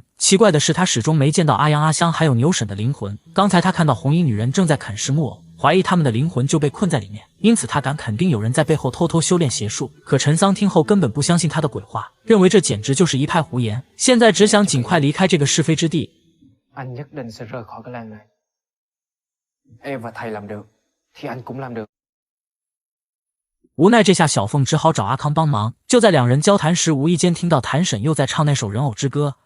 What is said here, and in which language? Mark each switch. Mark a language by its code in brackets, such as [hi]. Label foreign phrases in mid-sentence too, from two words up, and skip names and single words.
[zh] 奇怪的是，他始终没见到阿阳、阿香还有牛婶的灵魂。刚才他看到红衣女人正在啃食木偶，怀疑他们的灵魂就被困在里面，因此他敢肯定有人在背后偷偷修炼邪术。可陈桑听后根本不相信他的鬼话，认为这简直就是一派胡言，现在只想尽快离开这个是非之地。 [vi] Anh nhất định sẽ rời khỏi cái làng này. Em và thầy làm được thì anh cũng làm được. [zh] 无奈这下小凤只好找阿康帮忙。就在两人交谈时，无意间听到谭婶又在唱那首人偶之歌。